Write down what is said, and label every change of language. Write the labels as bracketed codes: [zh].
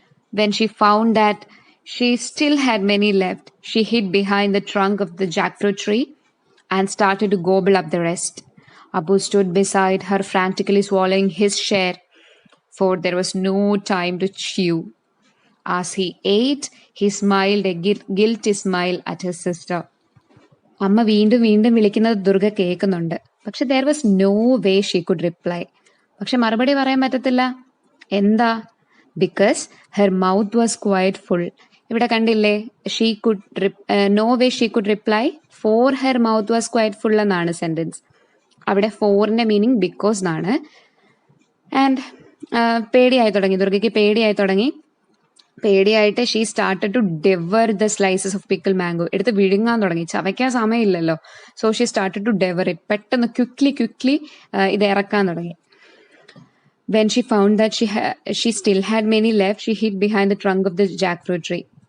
[en] When she found that she still had many left, she hid behind the trunk of the jackfruit tree and started to gobble up the rest. Abu stood beside her, frantically swallowing his share, for there was no time to chew. As he ate, he smiled a guilty smile at his sister. [ml] അമ്മ വീണ്ടും വീണ്ടും വിളിക്കുന്നത് ദുർഗ കേൾക്കുന്നുണ്ട്. [en] പക്ഷെ there was no way she could reply. [ml] പക്ഷെ മറുപടി പറയാൻ പറ്റത്തില്ല. എന്താ? [en] Because her mouth was quite full. [ml] ഇവിടെ കണ്ടില്ലേ, [en] she could no way she could reply, for her mouth was quite full [ml] എന്നാണ് സെന്റൻസ്. അവിടെ ഫോറിന്റെ മീനിങ് ബിക്കോസ് എന്നാണ്. ആൻഡ് പേടിയായി തുടങ്ങി, ദുർഗയ്ക്ക് പേടിയായി തുടങ്ങി. പേടിയായിട്ട് [en] She started to devour the slices of pickle mango. [ml] എടുത്ത് വിഴുങ്ങാൻ തുടങ്ങി, ചവയ്ക്കാൻ സമയമില്ലല്ലോ. [en] So she started to devour it. [ml] പെട്ടെന്ന് ക്വിക്ലി ഇത് ഇറക്കാൻ തുടങ്ങി. [en] When she found that she still had many left, she hid behind the trunk of the jackfruit tree.